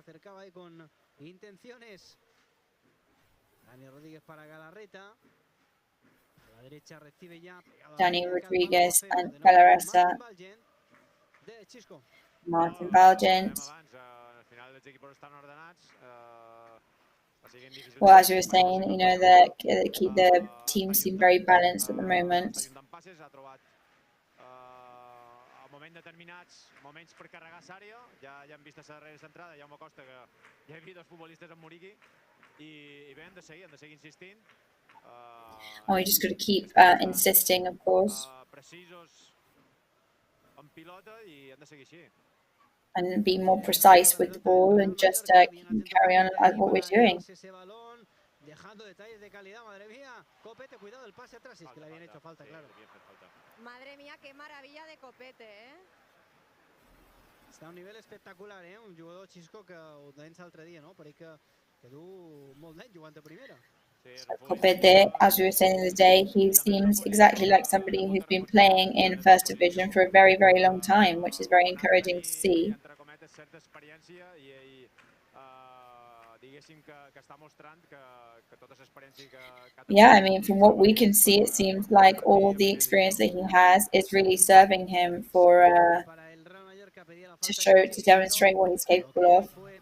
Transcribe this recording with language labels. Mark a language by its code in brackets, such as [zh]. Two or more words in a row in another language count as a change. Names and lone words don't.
[en] Danny Rodriguez and Galarreta. Martin Valgent. Well, as you were saying, you know, the teams seem very balanced at the moment. [ca] Determinats moments per carregar l'àrea, ja hem vist a la darrera centrada, Jaume Costa, que ja hi havia dos futbolistes amb Muriqui, i bé, hem de seguir insistint. [en] Oh, you just got to keep insisting, of course. [ca] Precisos amb pilota i hem de seguir així. [en] And be more precise with the ball and just carry on as what we're doing. [es] Dejando detalles de calidad, madre mía. Copete, cuidado el pase atrás, es que le habían hecho falta, claro. Madre mía, qué maravilla de Copete, ¿eh? [ca] Està a un nivell espectacular, un jugador Xisco que ho deies l'altre dia, no? Pareix que du molt d'any jugant a primera. [en] Escopete, as we were saying the other day, he seems exactly like somebody who's been playing in First Division for a very, very long time, which is very encouraging to see. Yeah, I mean, from what we can see, it seems like all the experience that he has is really serving him for to demonstrate what he's capable of.